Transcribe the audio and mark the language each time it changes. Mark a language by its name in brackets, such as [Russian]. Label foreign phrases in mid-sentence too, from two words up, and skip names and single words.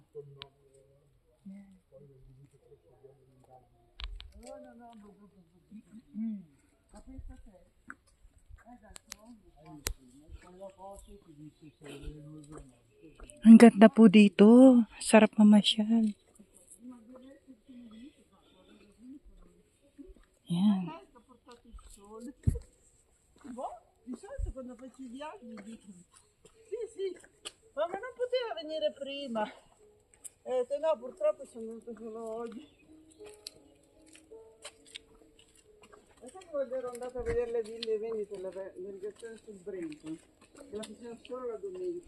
[Filipino] Yan. Ang ganda po dito. Sarap mamasyal. Yan. [Italian] Boh, di solito quando faccio i viaggi dicono sì, ma non poteva venire prima. Se no, purtroppo sono venuto solo oggi. Adesso ero andata a vedere le ville e vendite, la navigazione sul Brento, che la faceva solo la domenica.